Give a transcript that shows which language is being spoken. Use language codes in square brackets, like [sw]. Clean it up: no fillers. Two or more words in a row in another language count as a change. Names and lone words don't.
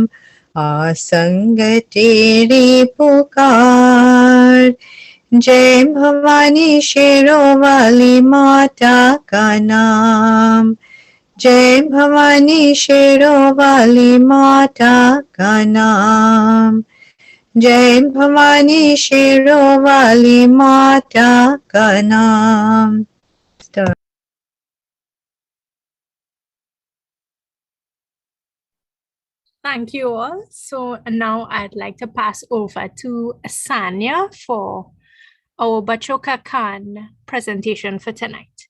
[hi] संग तेरी पुकार, जय भवानी शेरों वाली माता का नाम। जय भवानी शेरों वाली माता का नाम। जय भवानी शेरों वाली माता का नाम। [en] Thank you all. So now I'd like to pass over to Sanya for our Bachoka Khan presentation for tonight.